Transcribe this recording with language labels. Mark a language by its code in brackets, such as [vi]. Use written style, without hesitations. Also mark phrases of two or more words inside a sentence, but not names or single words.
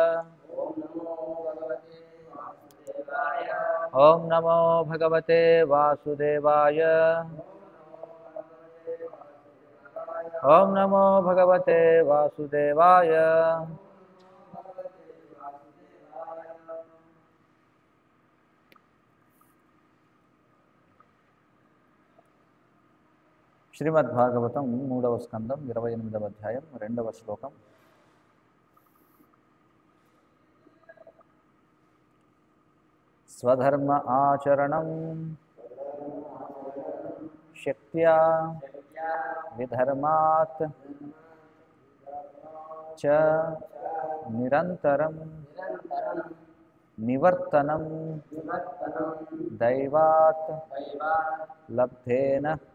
[sa] ओम नमो भगवते वासुदेवाय। ओम नमो भगवते वासुदेवाय। [te] శ్రీమద్భాగవతం 3వ స్కందం 28వ అధ్యాయం 2వ శ్లోకం. [sa] स्वधर्म आचरणं शक्त्या विधर्मात् च निरन्तरं निवर्तनं दैवात् लब्धेन